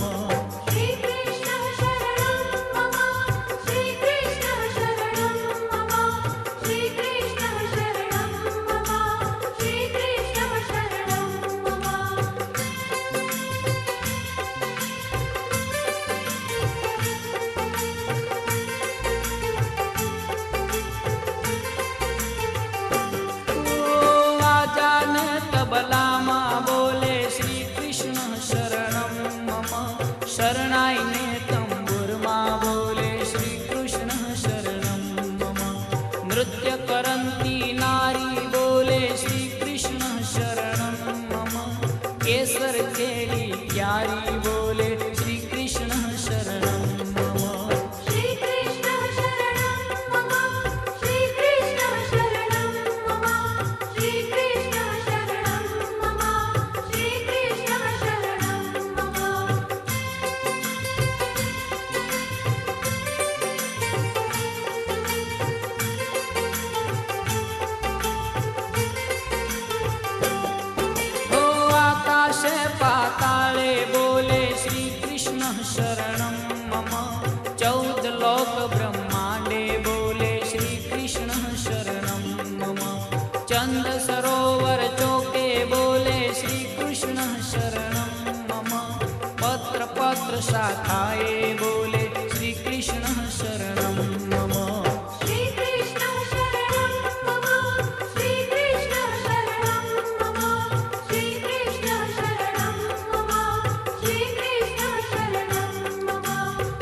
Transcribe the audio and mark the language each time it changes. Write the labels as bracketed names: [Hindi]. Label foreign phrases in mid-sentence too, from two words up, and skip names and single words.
[Sanskrit] श्रीकृष्णः शरणं मम श्रीकृष्णः शरणं मम श्रीकृष्णः शरणं मम श्रीकृष्णः शरणं मम [Gujarati] આજાન તબલા માં બોલે [Sanskrit] श्री कृष्ण शरणं मम [Gujarati] શરણાઈ ને તંબુર માં બોલે [Sanskrit] श्री कृष्ण शरणं मम [Gujarati] નૃત્ય કરંતી નારી બોલે [Sanskrit] श्री कृष्ण शरणं मम [Gujarati] કેસર કેલી પ્યારી બોલે [Sanskrit] श्री कृष्ण शरणं मम श्रीकृष्णः शरणं मम श्रीकृष्णः शरणं मम श्रीकृष्णः शरणं मम श्रीकृष्णः शरणं मम [Gujarati] હો આકાશ પાતાળે બોલે [Sanskrit] श्री कृष्ण शरणं मम [Gujarati] 14 લોક બ્રહ્માંડે બોલે [Sanskrit] श्री कृष्ण शरणं मम [Gujarati] ચંદ સરોવર ચોકે બોલે [Sanskrit] श्री कृष्ण शरणं मम [Gujarati] પત્ર પત્ર શાખાએ બોલે [Sanskrit] श्री कृष्ण शरणं मम श्रीकृष्णः शरणं मम श्रीकृष्णः शरणं मम श्रीकृष्णः शरणं मम श्रीकृष्णः शरणं मम